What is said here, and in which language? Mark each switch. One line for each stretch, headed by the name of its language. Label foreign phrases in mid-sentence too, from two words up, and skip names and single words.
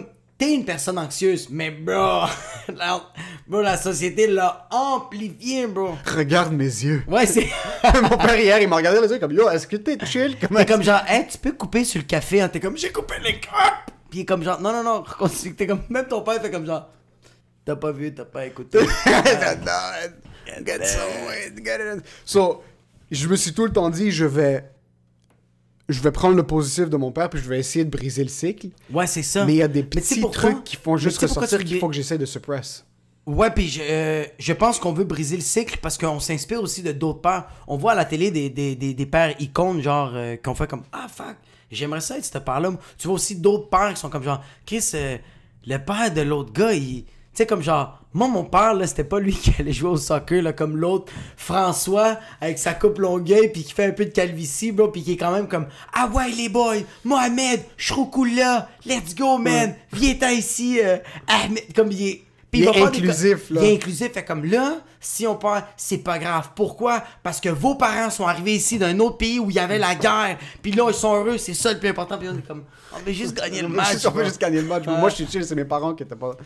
French: T'es une personne anxieuse, mais bro, la société l'a amplifié, bro. Regarde mes yeux. Ouais, c'est... Mon père hier, il m'a regardé les yeux comme, yo, est-ce que t'es chill? T'es comme genre, hey, tu peux couper sur le café, hein? T'es comme, j'ai coupé les crêpes! Puis il est comme genre, non, t'es comme, même ton père fait comme genre, t'as pas vu, t'as pas écouté.
English: Get it.
French: So, je me suis tout le temps dit, je vais prendre le positif de mon père puis je vais essayer de briser le cycle. Ouais, c'est ça. Mais il y a des petits trucs qui font juste ressortir qu'il faut que j'essaie de suppress. Ouais, puis je pense qu'on veut briser le cycle parce qu'on s'inspire aussi de d'autres pères. On voit à la télé des pères icônes, genre, qu'on fait comme ah fuck, j'aimerais ça être ce père-là. Tu vois aussi d'autres pères qui sont comme genre Chris, le père de l'autre gars, il. Tu sais, comme genre, moi, mon père, là, c'était pas lui qui allait jouer au soccer, là, comme l'autre, François, avec sa coupe longueuil, puis qui fait un peu de calvitie, bro, puis qui est quand même comme, ah ouais, les boys, Mohamed, je suis trop cool là,
English: let's go, man,
French: viens-t'en ici, Ahmed, comme il est. Puis il va est faire inclusif, là. Il est inclusif, fait comme là, si on perd, c'est pas grave. Pourquoi? Parce que vos parents sont arrivés ici d'un autre pays où il y avait la guerre, puis là, ils sont heureux, c'est ça le plus important, puis on est comme, on veut juste gagner le match. On veut juste gagner le match. Moi, je suis chill, c'est mes parents qui étaient pas...